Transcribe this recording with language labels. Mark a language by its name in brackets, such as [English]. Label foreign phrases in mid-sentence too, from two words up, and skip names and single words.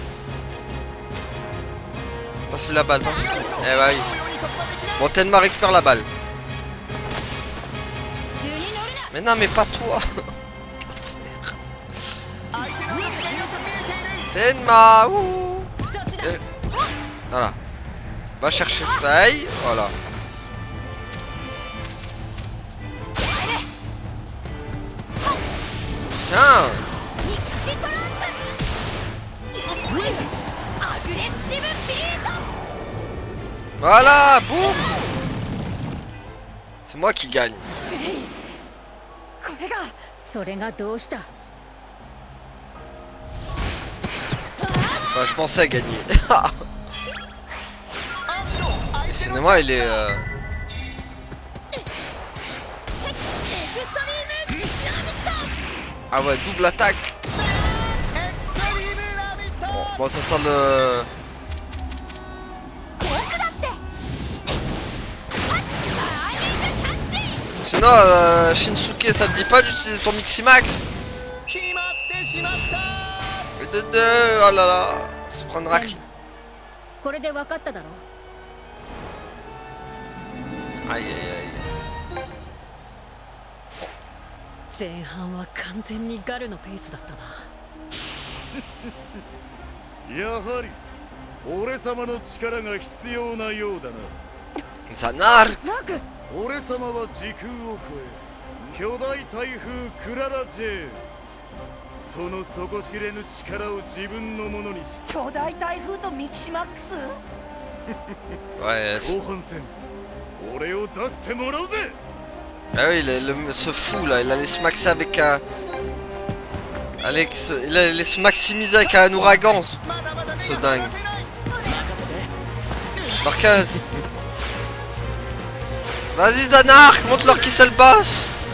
[French] Passe-lui la balle, passe. Eh bah oui. Bon, Tenma récupère la balle. Mais non, mais pas toi. Tenma, ouh. [Japanese] そっちだ [French] Et- Voilà. Va chercher Faye, voilà. Tiens. [Japanese] ミキシトランスよしアグレッシブビート [French] Voilà, boum. C'est moi qui gagne. [Japanese] これがそれがどうした？ [French] Enfin, je pensais gagner. Le cinéma, il est... [Japanese] エクストリームピラミッド [French] Ah ouais, double attaque. Bon, ça sent le... [Japanese] 僕だってタイミングタッチ [French] Sinon, Shinsuke, ça te dit pas d'utiliser ton Miximax? Et de deux, oh là là, se prendre un racle. [Japanese] これで分かっただろ？ [French] Aïe aïe aïe. [Japanese] 前半は完全にガルのペースだったな。やはり俺様の力が必要なようだな。 Zanar. ラーク俺様は時空を超え巨大台風クララ J、 その底知れぬ力を自分のものにし巨大台風とミキシマックス [French] Ouais, [Japanese] 後半戦俺を出してもらうぜ。 [French] ah oui, ce fou là, il allait se maxer avec un... Il allait se maximiser avec un ouragan, ce dingue. Marquez. Vas-y Danark, montre-leur qui c'est le boss.